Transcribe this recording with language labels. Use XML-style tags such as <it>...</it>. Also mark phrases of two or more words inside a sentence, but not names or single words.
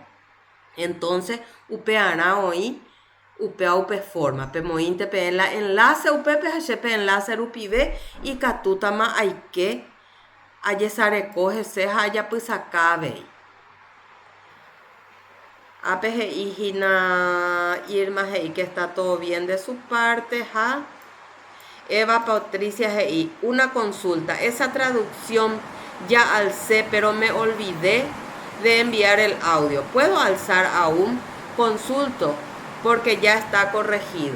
<gn>Entonces upe'arã oĩ upea upe forma pemoĩnte pe</gn> <es>la enlace</es> <gn>upépe ha che pe enlace rupive ikatútama aike ajesareko hese ha ajapysakáve. Ápe he'íhina Irma he'i</gn> <es>que está todo bien de su parte, ha Eva Patricia G.I. Una consulta. Esa traducción ya alcé, pero me olvidé de enviar el audio. ¿Puedo alzar aún? Consulto, porque ya está corregido.</es>